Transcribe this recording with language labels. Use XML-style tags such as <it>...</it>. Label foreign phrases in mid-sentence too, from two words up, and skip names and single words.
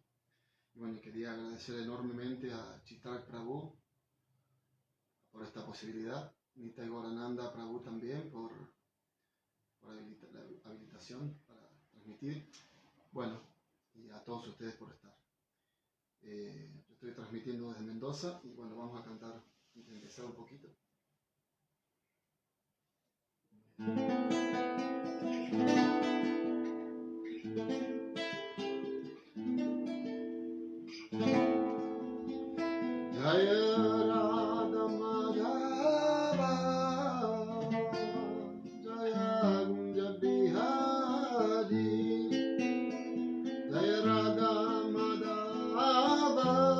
<es>Y bueno, quería agradecer enormemente a Chitrak Prabhu por esta posibilidad, Nitai Gaurananda Prabhu también por la habilitación para transmitir. Bueno, y a todos ustedes por estar. Yo estoy transmitiendo desde Mendoza y bueno, vamos a cantar y empezar un poquito. Jaya Radha Madhava Jaya Gunja Bihari Jaya Radha Madhava</es>